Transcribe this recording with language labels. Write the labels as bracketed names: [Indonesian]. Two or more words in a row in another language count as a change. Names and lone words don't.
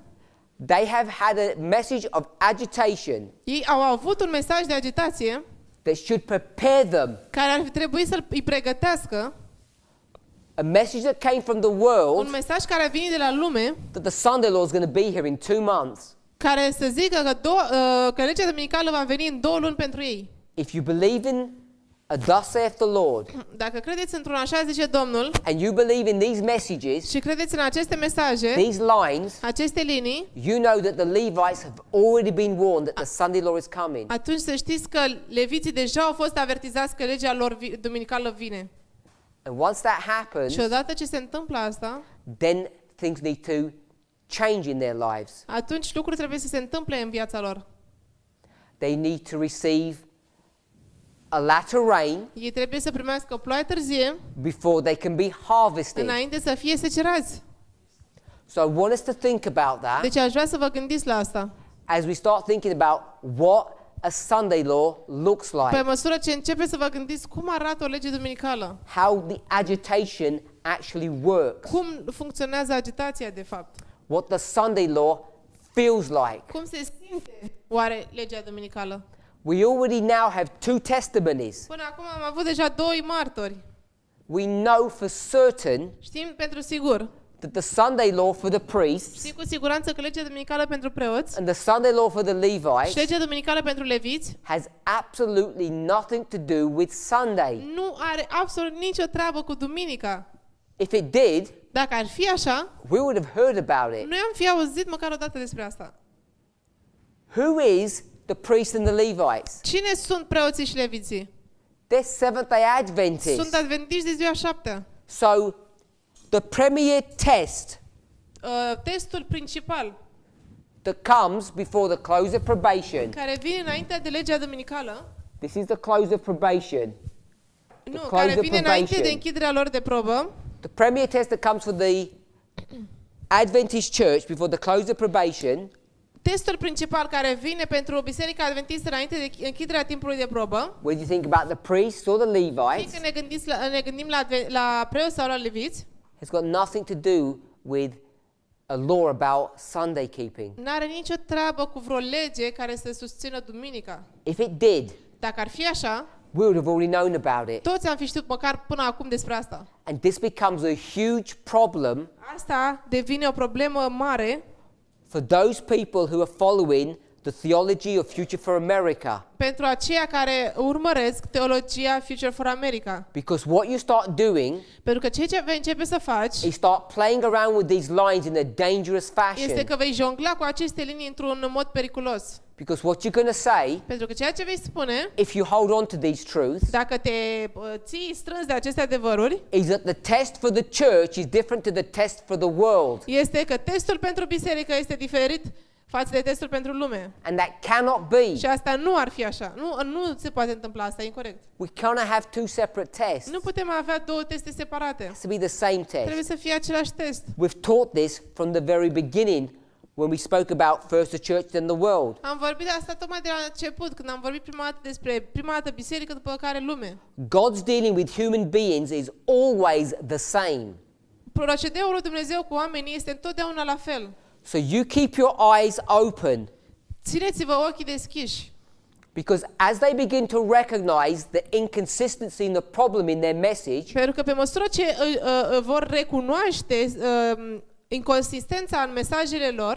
[English] They have had a message of agitation [Romanian] Ei au avut un mesaj de agitație [English] that should prepare them. [Romanian] care ar fi trebuit să-i pregătească, [English] A message that came from the [Romanian] un [English] world [Romanian] mesaj care a venit de la lume, [English] that the Sunday law is going to be here in 2 months. [Romanian] care să zică că legea duminicală va veni în 2 luni pentru ei. [English] If you believe in a thus saith the Lord, [Romanian] Dacă credeți într-un așa zice Domnul [English] and you believe in these messages, [Romanian] și credeți în aceste mesaje, [English] these lines, [Romanian] aceste linii, [English] you know that the Levites have already been warned that the Sunday law is coming. [Romanian] atunci să știți că leviții deja au fost avertizați că legea lor duminicală vine. [English] And once that happens, [Romanian] Și odată ce se întâmplă asta, [English] then things need to change in their lives. [Romanian] atunci lucruri trebuie să se întâmple în viața lor. [English] They need to receive a latter rain [Romanian] Ei trebuie să primească o ploaie târzie [English] before they can be harvested. [Romanian] înainte să fie secerați. [English] So I want us to think about that [Romanian] Deci aș vrea să vă gândiți la asta. [English] as we start thinking about what a Sunday law looks [Romanian] Pe [English] like, [Romanian] măsură ce începeți să vă gândiți cum arată o lege duminicală, [English] how the agitation actually works, [Romanian] cum funcționează agitația de fapt, [English] what the Sunday law feels like. [Romanian] cum se simte oare legea duminicală. [English] We already now have 2 testimonies. [Romanian] Până acum am avut deja 2 martori. [English] We know for certain [Romanian] Știm pentru sigur, [English] that the Sunday law for the priests [Romanian] știm cu siguranță că legea duminicală pentru preoți [English] and the Sunday law for the [Romanian] și [English] Levites [Romanian] legea duminicală pentru leviți [English] has absolutely nothing to do with Sunday. [Romanian] nu are absolut nicio treabă cu duminica. [English] If it did, [Romanian] Dacă ar fi așa, [English] we would have heard about it. [Romanian] noi am fi auzit măcar o dată despre asta. [English] Who is the priests and the Levites? [Romanian] Cine sunt preoții și leviții? [English] They're Seventh-day Adventists. [Romanian] Sunt adventiști de ziua 7. [English] So the premier test [Romanian] Testul principal [English] that comes before the close of probation, [Romanian] care vine înainte de legea duminicală, [English] this is the close of probation. [Romanian] nu, [English] close [Romanian] care [English] of [Romanian] vine înainte [English] probation. [Romanian] de închiderea lor de probă, [English] The premier test that comes for the Adventist church before the close of probation [Romanian] testul principal care vine pentru Biserica Adventistă înainte de închiderea timpului de probă, [English] whether you think about the priests or the [Romanian] fie [English] Levites, [Romanian] că ne gândim la preoți sau la leviți, [English] has got nothing to do with a law about Sunday keeping. [Romanian] n-are nicio treabă cu vreo lege care să susțină duminica. [English] If it did, [Romanian] Dacă ar fi așa, [English] we would have already known about it. [Romanian] toți am fi știut măcar până acum despre asta. [English] And this becomes a huge problem [Romanian] Asta devine o problemă mare [English] for those people who are following the theology of Future for America. [Romanian] Pentru aceia care urmăresc teologia Future for America. [English] Because what you start doing [Romanian] Pentru că ceea ce vei începe să faci [English] is start playing around with these lines in a dangerous fashion. [Romanian] este că vei jongla cu aceste linii într-un mod periculos. [English] Because what you're going to say, [Romanian] Pentru că ceea ce vei spune, [English] if you hold on to these truths, [Romanian] dacă te ții strâns de aceste adevăruri, [English] is that the test for the church is different to the test for the world. [Romanian] este că testul pentru biserică este diferit față de testul pentru lume. [English] And that cannot be. [Romanian] Și asta nu ar fi așa. Nu se poate întâmpla asta, e incorect. [English] We cannot have two separate tests. [Romanian] Nu putem avea două teste separate. [English] It has to be the same [Romanian] Trebuie [English] test. [Romanian] să fie același test. [English] We've taught this from the very beginning when we spoke about first the church then the world. [Romanian] Am vorbit de asta tocmai de la început, când am vorbit prima dată despre prima dată biserică, după care lume. [English] God's dealing with human beings is always the same. [Romanian] Procedeul lui Dumnezeu cu oamenii este întotdeauna la fel. [English] So you keep your eyes open, [Romanian] Țineți-vă ochii deschiși. [English] because as they begin to recognize the inconsistency and the problem in their message, [Romanian] Pentru că pe măsură ce vor recunoaște inconsistența în mesajele lor,